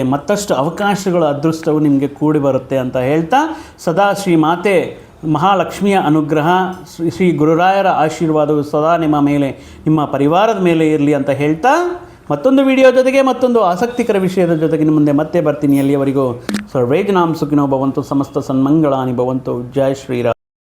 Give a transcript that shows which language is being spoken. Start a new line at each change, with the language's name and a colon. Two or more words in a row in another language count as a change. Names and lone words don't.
Kannada: ಮತ್ತಷ್ಟು ಅವಕಾಶಗಳು, ಅದೃಷ್ಟವು ನಿಮಗೆ ಕೂಡಿ ಬರುತ್ತೆ ಅಂತ ಹೇಳ್ತಾ, ಸದಾ ಶ್ರೀ ಮಾತೆ ಮಹಾಲಕ್ಷ್ಮಿಯ ಅನುಗ್ರಹ, ಶ್ರೀ ಗುರುರಾಯರ ಆಶೀರ್ವಾದವು ಸದಾ ನಿಮ್ಮ ಮೇಲೆ, ನಿಮ್ಮ ಪರಿವಾರದ ಮೇಲೆ ಇರಲಿ ಅಂತ ಹೇಳ್ತಾ, ಮತ್ತೊಂದು ವಿಡಿಯೋ ಜೊತೆಗೆ ಮತ್ತೊಂದು ಆಸಕ್ತಿಕರ ವಿಷಯದ ಜೊತೆಗೆ ನಿಮ್ಮ ಮುಂದೆ ಮತ್ತೆ ಬರ್ತೀನಿ.
Sanskrit: ಅಲ್ಲಿಯವರೆಗೂ ಸರ್ವೇ ಜನಾಃ ಸುಖಿನೋ ಭವಂತು, ಸಮಸ್ತ ಸನ್ಮಂಗಳಾನಿ ಭವಂತು.
Hindi: ಜೈ ಶ್ರೀರಾಮ್.